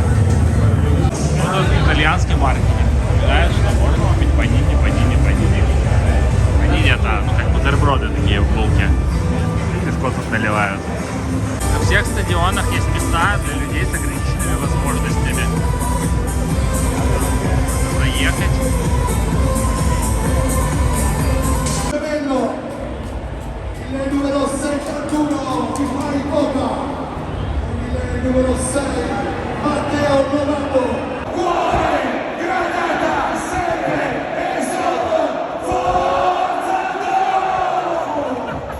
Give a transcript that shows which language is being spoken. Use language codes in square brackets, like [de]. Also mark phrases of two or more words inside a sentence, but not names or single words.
[ru] Вот тут итальянский маркетинг. Напоминает, что можно купить панини. Панини это, ну, как бутерброды такие в булке. Пивко тут наливают. На всех стадионах есть места для людей с ограниченными возможностями. Заехать. [it] Il numero 71 di Fari Boca, il numero 6 Matteo Novando. Cuore, Granata, sempre e solo Forza Roma!